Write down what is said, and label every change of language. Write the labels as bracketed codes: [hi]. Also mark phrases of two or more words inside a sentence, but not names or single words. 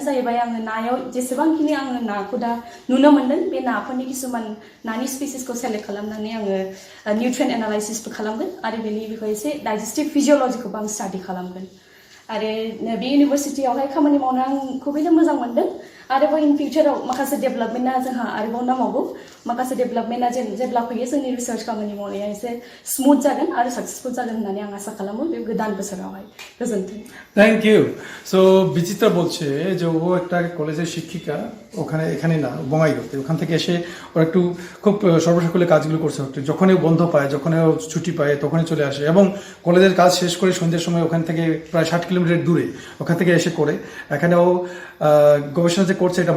[brx] जाहैबाय आङो नायाव जेसेबांखिनि आङो नाखौ दा नुनो मोनदों बे नाफोरनि किसुमान नानि स्पिसिसखौ सेलेक्ट खालामनानै आङो [en] nutrient analysis [brx] खालामगोन आरो बेनि बिखय एसे [en] digestive physiology [brx] आं स्टाडि खालामगोन आरो बे इउनिभारसिटियावहाय खामानि मावनो आं खुबैनो मोजां मोनदों आरोबाव [en] in future [brx] माखासे डेभेलपमेन्टआ जोंहा आरोबाव नांबावगौ माखासे डेभेलपमेन्टआ जेब्ला फैयो जोंनि रिसार्च खामानि मावनाया एसे स्मुथ जागोन आरो साक्सेसफुल जागोन होननानै आं आसा खालामो बे गोदान बोसोरावहाय गोजोन्थों [en] thank you so [bn] বিচিত্রা বলছে যে ও একটা কলেজের শিক্ষিকা এখানে না বঙ্গাইগাঁওতে ওখান থেকে এসে ওর একটু খুব সর্বসকলে কাজগুলো করছে যখনই বন্ধ পায় যখনই ছুটি পায় তখনই চলে আসে এবং কলেজের কাজ শেষ করে সন্ধ্যের সময় ওখান থেকে প্রায় 60 কিলোমিটার দূরে ওখান থেকে এসে করে এখানে ও গবেষণা যে করছে এটা